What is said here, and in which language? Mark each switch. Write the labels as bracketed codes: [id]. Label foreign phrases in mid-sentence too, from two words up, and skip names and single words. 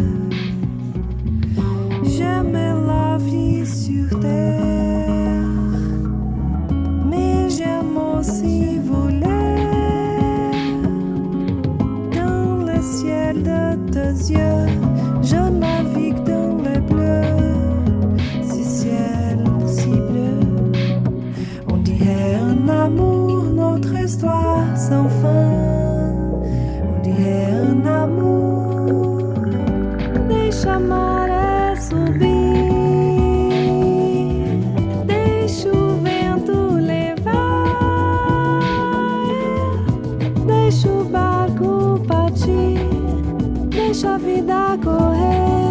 [fr] J'aimais la vie sur terre, mais j'aime aussi voler dans le ciel de tes yeux. Je navigue dans le bleu, ce ciel si bleu. On dirait un amour, notre histoire sans fin. On dirait un amour, [pt] deixa-me subir, deixa o vento levar, deixa o barco partir, deixa a vida correr.